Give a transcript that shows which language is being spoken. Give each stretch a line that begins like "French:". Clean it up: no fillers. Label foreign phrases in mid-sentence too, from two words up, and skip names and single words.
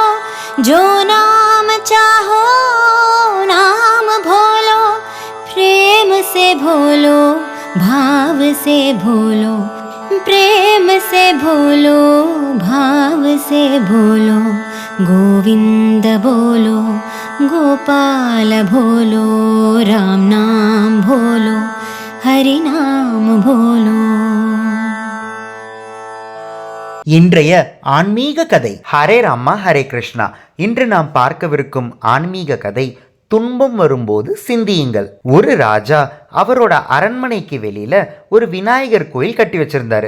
Hindi: जो नाम चाहो नाम भोलो, प्रेम से भोलो भाव से भोलो, प्रेम से भोलो भाव से भोलो, गोविंद बोलो गोपाल बोलो राम नाम बोलो हरि नाम बोलो.
Tamil: இன்றைய ஆன்மீக கதை. ஹரே ராமா ஹரே கிருஷ்ணா. இன்று நாம் பார்க்கவிருக்கும் ஆன்மீக கதை, துன்பம் வரும்போது சிந்தியுங்கள். ஒரு ராஜா அவரோட அரண்மனைக்கு வெளியில ஒரு விநாயகர் கோயில் கட்டி வச்சிருந்தாரு.